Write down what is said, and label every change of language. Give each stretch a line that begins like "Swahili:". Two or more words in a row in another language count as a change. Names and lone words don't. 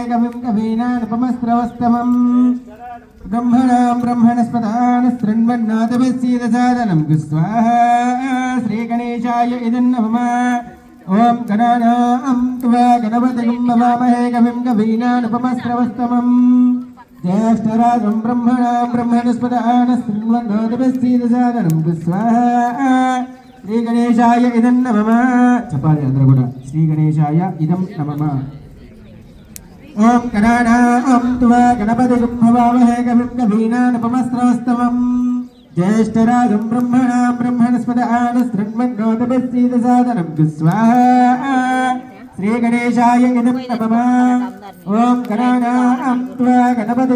Sanskrit: कविं कवीनामुपमस्रवस्तवम् ब्रह्मणां ब्रह्मणस्पदान शृण्वन्नोतभिस्सीदसादनं स्वाहा श्रीगणेशाय इदं नमः ॐ गणानां त्वा गणपतिं नमामहे कविं कवीनामुपमस्रवस्तवम् ज्येष्ठराजं ब्रह्मणां ब्रह्मणस्पदान शृण्वन्नोतभिस्सीदसादनं स्वाहा श्रीगणेशाय इदं नमः
Telugu: చెప్పాలి అందరూ కూడా
Sanskrit: శ్రీగణేశాయ ఇదం నమః ॐ गणानां त्वा गणपतिं नमामहे कविं कवीनामुपमस्रवस्तवम् ज्येष्ठराजं ब्रह्मणां ब्रह्मणस्पदान शृण्वन्नोतभिस्सीदसादनं स्वाहा श्रीगणेशाय इदं नमः ॐ गणानां त्वा गणपतिं